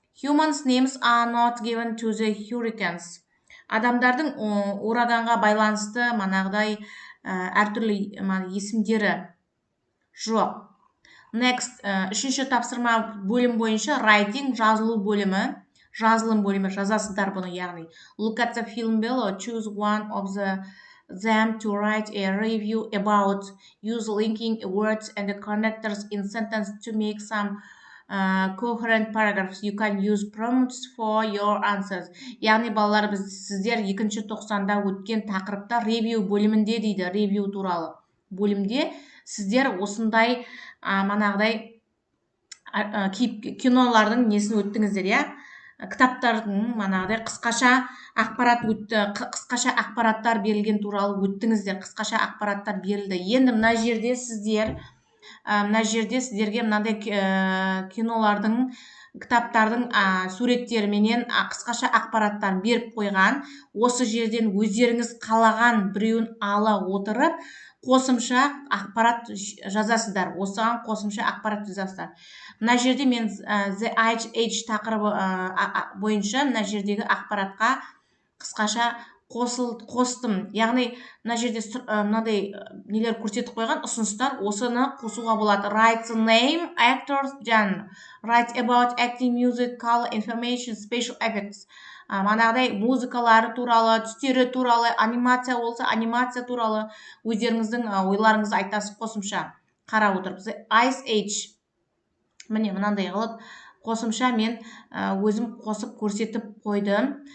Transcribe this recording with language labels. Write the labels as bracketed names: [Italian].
[English] Humans' names are not given to the hurricanes. [Kazakh] Адамдардың ураганға байланысты манағыдай әртүрлі есімдері жоқ. Next, үшінші тапсырма бөлім бойынша writing, жазылу бөлімі. Жазылым бөлімі, жазасыздар бұны, яғни. [English] Look at the film below, choose one of them to write a review about. Use linking words and connectors in sentence to make some coherent paragraphs. You can use prompts for your answers. [Kazakh] Яғни балалар, сіздер 2-ші тоқсанда өткен тақырыпта ревью бөлімінде дейді, ревью туралы бөлімде сіздер осындай манағыдай кинолардың несін өттіңіздер, я? Кітаптардың манағыдай қысқаша ақпараттар берілген туралы өттіңіздер, қысқаша ақпараттар берілді. Енді мына жерде сіздерге мынандай кинолардың, кітаптардың суреттеріменен қысқаша ақпараттар беріп қойған. Осы жерден өздеріңіз қалаған біреуін ала отырып, қосымша ақпарат жазасыздар. Осыған қосымша ақпарат жазасыздар. Мына жерде мен the age тақырыбы бойынша мына жердегі ақпаратқа қысқаша қостым. Яғни мына жерде мынадай нелер көрсетіп қойған, ұсыныстар, осыны қосуға болады. [English] Write the name, actors, genre. Write about acting, music, color, information, special effects. [Kazakh] Манағыдай музыкалары туралы, түстері туралы, анимация болса, анимация туралы өздеріңіздің ойларыңызды айтасыз қосымша қарап отырып. [English] The Ice Age. [Kazakh] Міне мынандай қылып қосымша мен өзім қосып көрсетіп қойдым.